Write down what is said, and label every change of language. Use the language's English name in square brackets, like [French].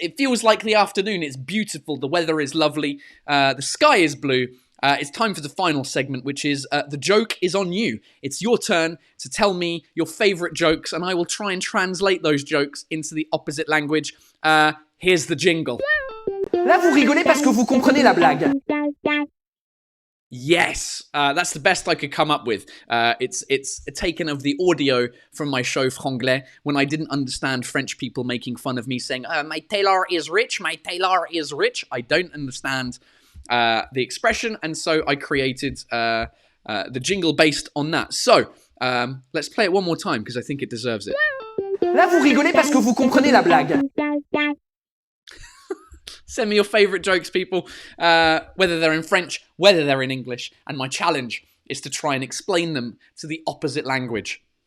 [English] It feels like the afternoon. It's beautiful. The weather is lovely. The sky is blue. It's time for the final segment, which is The Joke is on You. It's your turn to tell me your favourite jokes, and I will try and translate those jokes into the opposite language. Here's the jingle. [French] Là, vous rigolez parce que vous comprenez la blague. [English] Yes, that's the best I could come up with. It's taken of the audio from my show Franglais when I didn't understand French people making fun of me saying, my tailor is rich, my tailor is rich. I don't understand the expression, and so I created the jingle based on that. So, let's play it one more time because I think it deserves it. [French] Là, vous rigolez parce que vous comprenez la blague. [English] Send me your favourite jokes, people, whether they're in French, whether they're in English, and my challenge is to try and explain them to the opposite language.